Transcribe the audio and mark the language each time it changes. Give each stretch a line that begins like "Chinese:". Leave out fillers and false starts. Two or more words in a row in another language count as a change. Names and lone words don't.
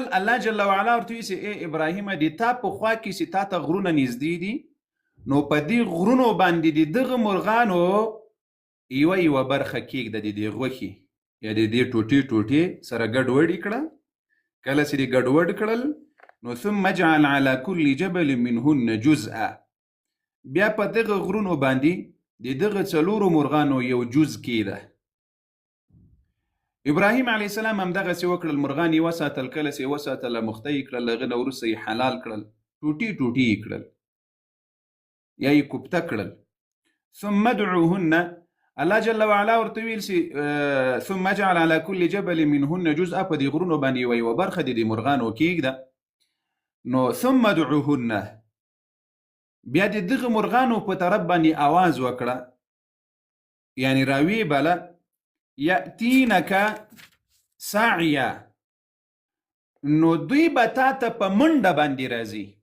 Arabic: الله جل وعلا
Pashto: ورته وایي چې ای ابراهیمه د تا په خوا کې چې تا ته غرونه نږدې دي، نو په دې غرونو باندې د دغه مرغانو یوه برخه کېږده، د دې غوښې یا د دې ټوټې ټوټې سره ګډوډ یې کړه. کله چې دې ګډوډ کړل نو
Arabic: ثم اجعل على كل جبل منهن جزءا،
Pashto: بیا په دغه غرونو باندې د دغه 4 مرغانو یو جز کېده. ابراهیم
Arabic: علیه السلام
Pashto: هم دغسې وکړل، مرغان یې وساتل. کله چې یې وساتل مخته یې کړل، هغه نه وروسته یې حلال کړل، ټوټې ټوټې یې کړل یا یې کوفته کړل.
Arabic: ثم ادعوهن، الله جل وعلا
Pashto: ورته ویل چې
Arabic: ثم اجعل على كل جبل منهن جزءا،
Pashto: په دې غرونو باندې یوه برخه د دې مرغانو کېږده. نو
Arabic: ثم ادعوهن،
Pashto: بیا د دغه مرغانو په طرف باندې آواز وکړه، یعنی راوی بله
Arabic: یأتینک ساعیا،
Pashto: نو دوی به تا ته په منډه باندې راځي.